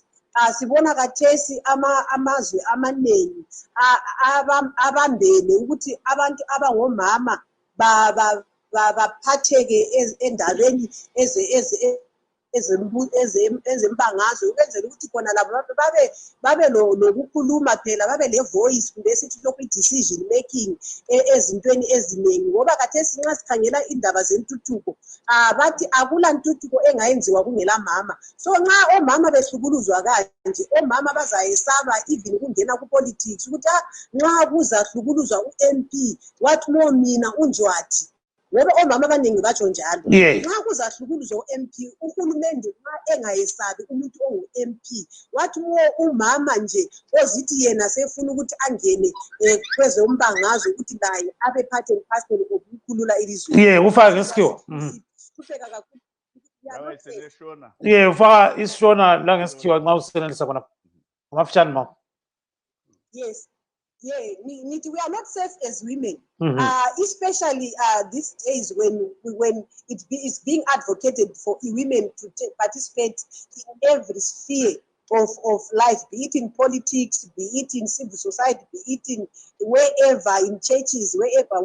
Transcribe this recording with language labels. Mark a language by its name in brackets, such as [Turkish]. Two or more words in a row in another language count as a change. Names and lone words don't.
[North Ndebele] Sibona kathesi amazwe amaningi abambene ukuthi abantu abangomama baphatheke endabeni ezembangazwe, ukwenzela ukuthi khona labo babe lokukhuluma phela, babe le-voice kumbe esithi lokhu i- [English] decision making [North Ndebele] ezintweni eziningi. Ngoba kathesi nxa sikhangela indaba zentuthuko, bathi akula ntuthuko engayenziwa kungela mama. So nxa omama behlukuluzwa kanje, omama bazayesaba even kungena ku-politics ukuthi nxa kuzahlukuluzwa u-MP, [English] what more [North Ndebele] mina unjwathi. Ngoba omama abaningi batsho njalo. Nxa kuzahlukuluzwa u-MP, uhulumende nxa engayesabi umuntu ongu-MP, wathi umama nje ozithi yena sefuna ukuthi angene kwezombangazwe ukuthi naye abe [English] part and parcel [North Ndebele] ukukhulula ilizwe. Ufaka isikhiwa. Ufaka isishona la ngesikhiwa nxa usenelisa khona. Ngomafishane mama. Yes. [English] Yeah, we are not safe as women, especially these days when it's being advocated for women to participate in every sphere of life, be it in politics, be it in civil society, be it in wherever, in churches, wherever.